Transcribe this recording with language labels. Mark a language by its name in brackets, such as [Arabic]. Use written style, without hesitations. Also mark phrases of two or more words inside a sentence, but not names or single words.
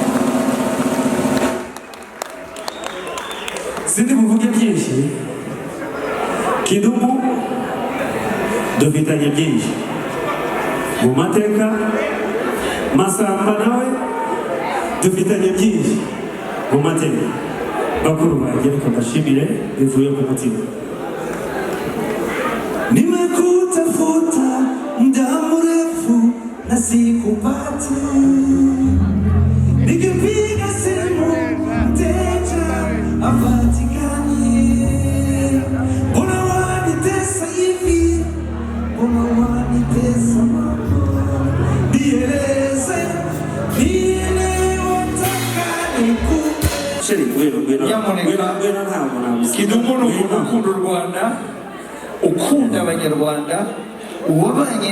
[Kinyarwanda] sindi muvuge byinshi Kidumu dufitanye byinshi mu mateka Masamba nawe dufitanye byinshi mu mateka bakuru banjye reka mbashimire bivuye ku mutima [Swahili] nimekutafuta muda mrefu na sikupata nikipiga simu mteja hapatikani [Kinyarwanda] Kidumu n'urukundo Rwanda ukunda abanyarwanda wabanye